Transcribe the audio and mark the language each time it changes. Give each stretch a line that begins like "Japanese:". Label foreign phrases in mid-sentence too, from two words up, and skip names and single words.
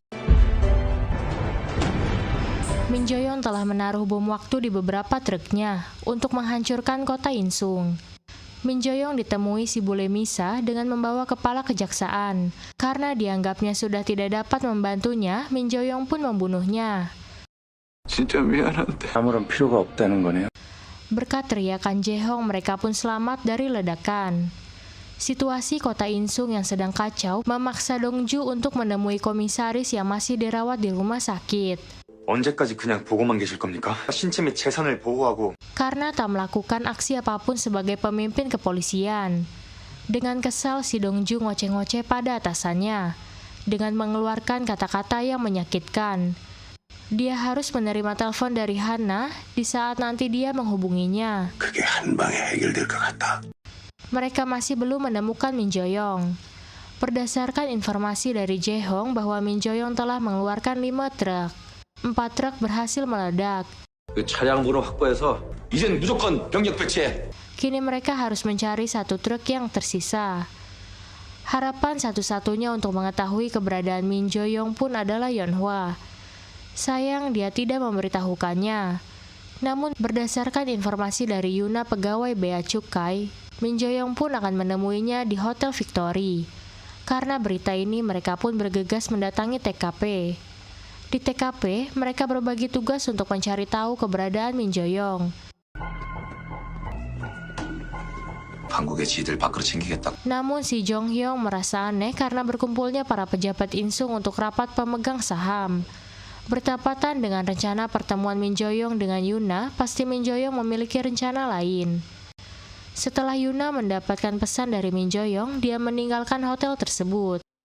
Indonesian: Min Jo-young telah menaruh bom waktu di beberapa truknya untuk menghancurkan kota Insung. Min Jo-young ditemui si bule Misa dengan membawa kepala kejaksaan. Karena dianggapnya sudah tidak dapat membantunya, Min Jo-young pun membunuhnya.
Korean: 진짜 미안한데. 아무런 필요가 없다는 거네요.
Indonesian: Berkat teriakan Jae-hong, mereka pun selamat dari ledakan. Situasi kota Insung yang sedang kacau memaksa Dongju untuk menemui komisaris yang masih dirawat di rumah sakit.
Korean: 언제까지 그냥 보고만 계실 겁니까? 신체 및 재산을 보호하고
Indonesian: Karena tak melakukan aksi apapun sebagai pemimpin kepolisian. Dengan kesal, si Dongju ngoceh-ngoceh pada atasannya dengan mengeluarkan kata-kata yang menyakitkan. Dia harus menerima telepon dari Hana di saat nanti dia menghubunginya.
Korean: 그게 한 방에 해결될 것 같다.
Indonesian: Mereka masih belum menemukan Min Jo-young. Berdasarkan informasi dari Jae-hong bahwa Min Jo-young telah mengeluarkan 5 truk. 4 truk berhasil meledak.
Korean: 그 차량 번호 확보해서 이젠 무조건 병력 배치해.
Indonesian: Kini mereka harus mencari 1 truk yang tersisa. Harapan satu-satunya untuk mengetahui keberadaan Min Jo-young pun adalah Yeonhwa. Sayang dia tidak memberitahukannya. Namun berdasarkan informasi dari Yuna pegawai bea cukai, Min Jo-young pun akan menemuinya di Hotel Victory. Karena berita ini mereka pun bergegas mendatangi TKP. Di TKP, mereka berbagi tugas untuk mencari tahu keberadaan Min Jo-young.
Korean: 한국에 지들 밖으로 챙기겠다.
Indonesian: Namun si Jong Hyung merasa aneh karena berkumpulnya para pejabat Insung untuk rapat pemegang saham. Bertepatan dengan rencana pertemuan Min Jo-young dengan Yuna, pasti Min Jo-young memiliki rencana lain. Setelah Yuna mendapatkan pesan dari Min Jo-young, dia meninggalkan hotel tersebut.